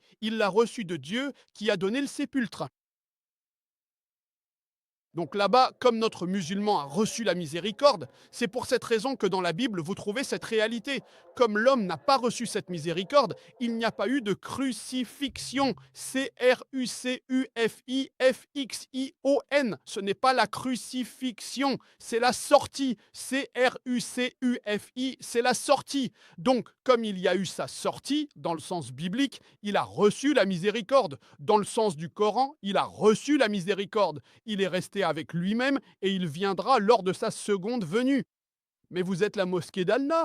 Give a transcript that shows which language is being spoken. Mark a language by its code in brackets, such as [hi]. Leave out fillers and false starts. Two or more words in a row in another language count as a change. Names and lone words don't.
[fr] Il l'a reçu de Dieu qui a donné le sépulcre. Donc là-bas, comme notre musulman a reçu la miséricorde, c'est pour cette raison que dans la Bible, vous trouvez cette réalité. Comme l'homme n'a pas reçu cette miséricorde, il n'y a pas eu de crucifixion. C-R-U-C-U-F-I-F-X-I-O-N. Ce n'est pas la crucifixion, c'est la sortie. C-R-U-C-U-F-I, c'est la sortie. Donc, comme il y a eu sa sortie, dans le sens biblique, il a reçu la miséricorde. Dans le sens du Coran, il a reçu la miséricorde. Il est resté avec lui-même et il viendra lors de sa seconde venue. Mais vous êtes la mosquée d'Al-Nar.